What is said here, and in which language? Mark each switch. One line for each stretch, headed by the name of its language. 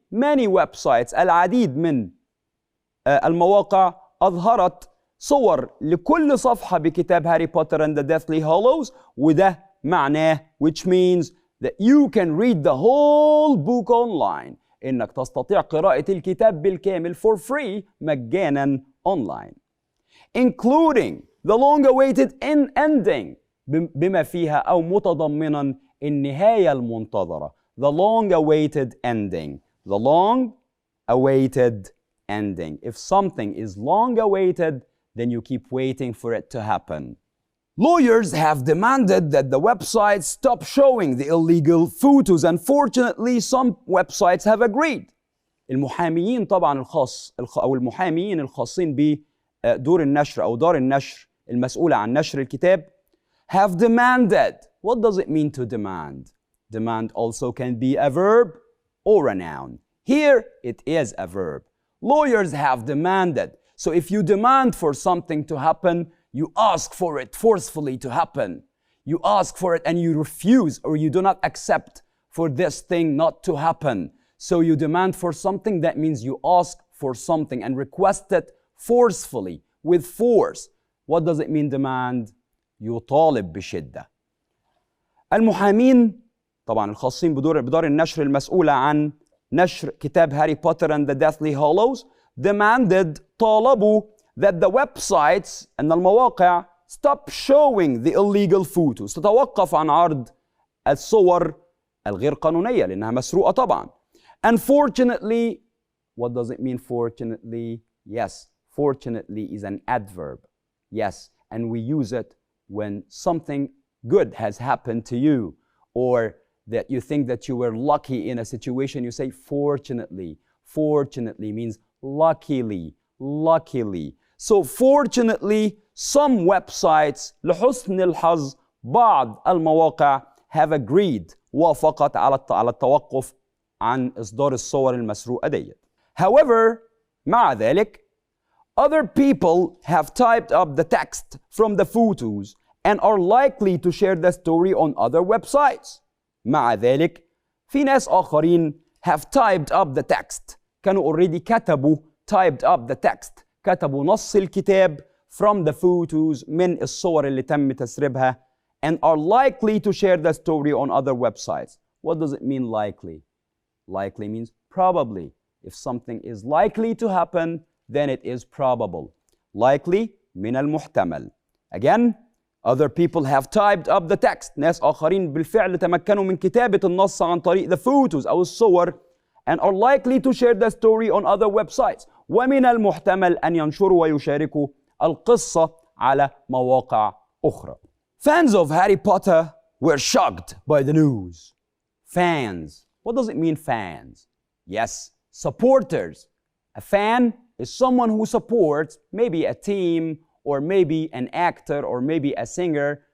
English: Many websites,
Arabic: العديد من المواقع أظهرت صور لكل صفحة بكتاب هاري بوتر
English: and the Deathly Hallows،
Arabic: وده معناه
English: which means that you can read the whole book online.
Arabic: إنك تستطيع قراءة الكتاب بالكامل
English: for free
Arabic: مجانا online.
English: Including the long-awaited ending
Arabic: بما فيها أو متضمنا النهاية المنتظرة.
English: The long-awaited ending. The long-awaited ending. If something is long-awaited, then you keep waiting for it to happen. Lawyers have demanded that the websites stop showing the illegal photos. Unfortunately, some websites have agreed.
Arabic: المحاميين طبعا أو المحاميين الخاصين بدور النشر أو دار النشر المسؤولة عن نشر الكتاب
English: have demanded. What does it mean to demand? Demand also can be a verb or a noun. Here it is a verb. Lawyers have demanded. So if you demand for something to happen, you ask for it forcefully to happen. You ask for it and you refuse or you do not accept for this thing not to happen. So you demand for something, that means you ask for something and request it forcefully, with force. What does it mean demand?
Arabic: يطالب بشدة. المحامين طبعا الخاصين بدار النشر المسؤولة عن نشر كتاب هاري بوتر and the Deathly Hallows demanded طالبوا
English: that the websites
Arabic: أن المواقع
English: stop showing the illegal photos
Arabic: تتوقف عن عرض الصور الغير قانونية لأنها مسروقة طبعا.
English: Unfortunately, what does it mean fortunately? Yes, fortunately is an adverb. Yes, and we use it when something good has happened to you or that you think that you were lucky in a situation, you say fortunately. Fortunately means luckily, luckily. So fortunately, some websites
Arabic: لحسن الحظ بعض المواقع
English: have agreed
Arabic: وافقت على التوقف عن إصدار الصور المسروقة ديت.
English: However,
Arabic: مع ذلك,
English: other people have typed up the text from the photos and are likely to share the story on other websites.
Arabic: مع ذلك في ناس آخرين
English: have typed up the text
Arabic: كانوا
English: already
Arabic: كتبوا
English: typed up the text
Arabic: كتبوا نص الكتاب
English: from the photos
Arabic: من الصور اللي تم تسريبها
English: and are likely to share the story on other websites. What does it mean likely? Likely means probably. If something is likely to happen, then it is probable.
Arabic: Likely من المحتمل.
English: Again, other people have typed up the text.
Arabic: ناس آخرين بالفعل تمكنوا من كتابة النص عن طريق
English: the photos
Arabic: أو الصور
English: and are likely to share the story on other websites.
Arabic: ومن المحتمل أن ينشروا ويشاركوا القصة على مواقع أخرى.
English: Fans of Harry Potter were shocked by the news. Fans. What does it mean fans? Yes, supporters. A fan is someone who supports maybe a team or maybe an actor or maybe a singer.